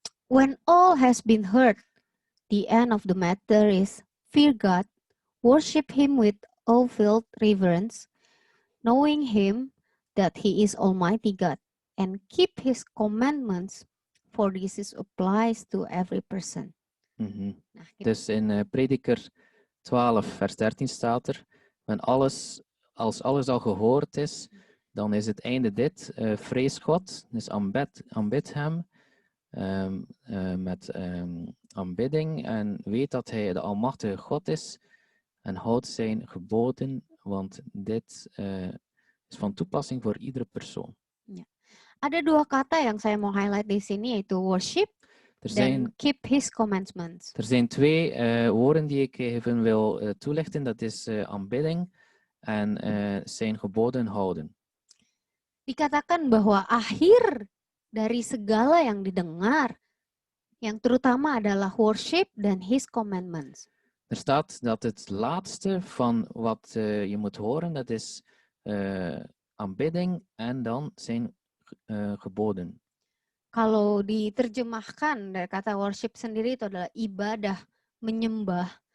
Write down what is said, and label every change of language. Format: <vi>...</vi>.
<en>When all has been heard, the end of the matter is fear God Worship him with all-filled reverence, knowing him that he is Almighty God, and keep his commandments, for this is applies to every person. Mhm.</en> <id>Nah, gitu.</id> <nl>Dus in Prediker 12, vers 13 staat er, als alles al gehoord is, dan is het einde dit, vrees God, dus aanbid hem met aanbidding en weet dat hij de almachtige God is en houd zijn geboden, want dit is van toepassing voor iedere persoon.</nl> <id>Ada dua kata yang saya mau highlight di sini, yaitu worship</id> <nl>Er</nl> <id>dan</id> <nl>zijn,</nl> <en>keep his commandments.</en> <nl>er zijn twee woorden die ik even wil toelichten, dat is aanbidding en zijn geboden houden.</nl> <id>Dikatakan bahwa akhir dari segala yang didengar, yang terutama adalah worship dan</id> <en>his commandments.</en> <nl>Er staat dat het laatste van wat je moet horen, dat is aanbidding en dan zijn geboden.</nl> <id>Kalau diterjemahkan dari kata worship sendiri itu adalah ibadah, menyembah.</id>